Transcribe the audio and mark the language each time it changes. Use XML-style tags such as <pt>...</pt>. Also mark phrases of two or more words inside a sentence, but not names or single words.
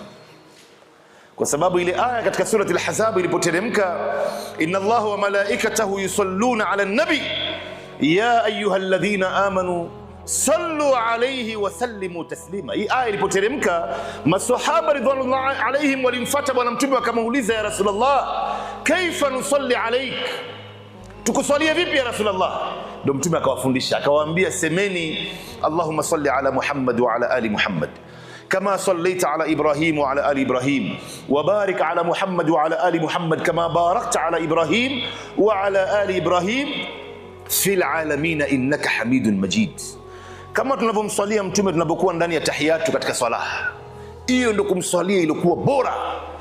<sw>Kwa sababu ile aya katika surati al-Ahzab ilipoteremka,</sw> <ar>إن الله وملائكته يصلون على النبي يا أيها الذين آمنوا صلوا عليه وسلموا تسليما.</ar> <sw>Hii aya ilipoteremka, maswahaba</sw> <ar>رضوان الله عليهم</ar> <sw>walimfuata bwana mtume wakamuuliza,</sw> <ar>يا رسول الله كيف نصلي عليك,</ar> <sw>tukuswalia vipi</sw> <ar>يا رسول الله?</ar> <sw>Ndio mtume akawafundisha, akawaambia, semeni</sw> <ar>اللهم صل على محمد وعلى آل محمد كما صليت على إبراهيم وعلى آل إبراهيم وبارك على محمد وعلى آل محمد كما باركت على إبراهيم وعلى آل إبراهيم في العالمين إنك حميد مجيد.</ar> <sw>Kama tunavyomswalia mtume tunapokuwa ndani ya tahiyatu katika swala, hiyo ndio kumswalia iliyokuwa bora.</sw>